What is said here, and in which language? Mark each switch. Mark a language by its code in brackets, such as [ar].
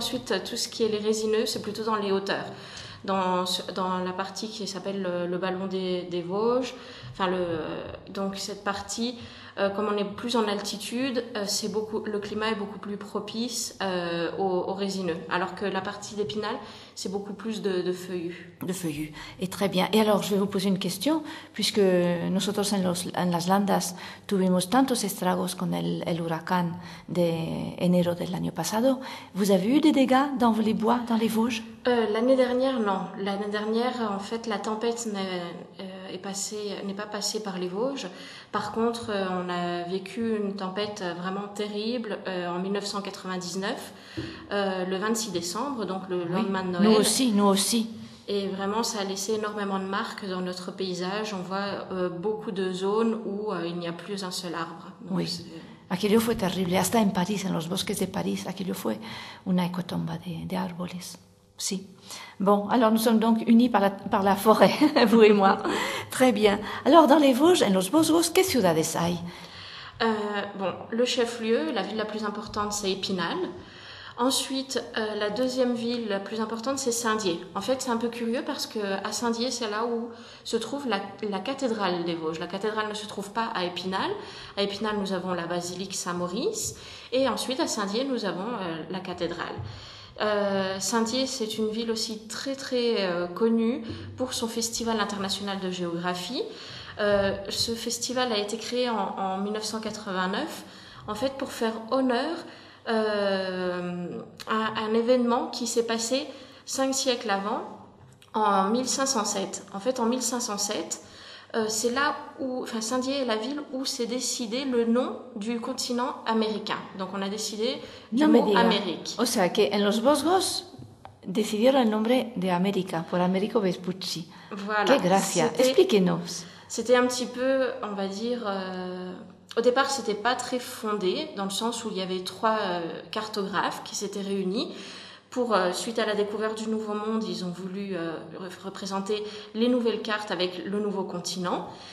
[fr] Ensuite, tout ce qui est les résineux, c'est plutôt dans les hauteurs. Dans la partie qui s'appelle le ballon des Vosges. Enfin, donc, cette partie... comme on est plus en altitude, le climat est beaucoup plus propice aux résineux. Alors que la partie d'Épinal, c'est beaucoup plus de feuillus. De feuillus. Et très bien. Et alors, je vais vous poser une question, puisque [es] nosotros en las Landas tuvimos tantos estragos con el huracán de enero del año pasado. [fr] Vous avez eu des dégâts dans les bois, dans les Vosges ? L'année dernière, non. L'année dernière, en fait, la tempête n'est pas passée par les Vosges. Par contre, on a vécu une tempête vraiment terrible en 1999, le 26 décembre, donc le lendemain de Noël. Nous aussi. Et vraiment, ça a laissé énormément de marques dans notre paysage. On voit beaucoup de zones où il n'y a plus un seul arbre. Donc, oui. [es] Aquello fue terrible. Hasta en París, en los bosques de París, aquello fue una hecatombe de árboles. Si. [fr] Bon, alors nous sommes donc unis par la forêt, vous et moi. Très bien. Alors dans les Vosges, [es] en los Vosgos, ¿qué ciudades hay? [fr] Bon, le chef-lieu, la ville la plus importante, c'est Épinal. Ensuite, la deuxième ville la plus importante, c'est Saint-Dié. En fait, c'est un peu curieux parce que à Saint-Dié, c'est là où se trouve la cathédrale des Vosges. La cathédrale ne se trouve pas à Épinal. À Épinal, nous avons la basilique Saint-Maurice. Et ensuite, à Saint-Dié, nous avons la cathédrale. Saint-Dié, c'est une ville aussi très très connue pour son festival international de géographie. Ce festival a été créé en 1989, en fait pour faire honneur à un événement qui s'est passé 5 siècles avant, en 1507. En fait, en 1507, c'est là où, enfin, Saint-Dié est la ville où s'est décidé le nom du continent américain. Donc, on a décidé du nom Amérique. [es] O sea, que en los Vosgos decidieron el nombre de América, por Américo Vespucci. [fr] Voilà. [es] Qué gracia. [fr] Expliquez-nous. C'était un petit peu, on va dire, au départ, c'était pas très fondé, dans le sens où il y avait trois cartographes qui s'étaient réunis. Pour, suite à la découverte du Nouveau Monde, ils ont voulu représenter les nouvelles cartes avec le nouveau continent.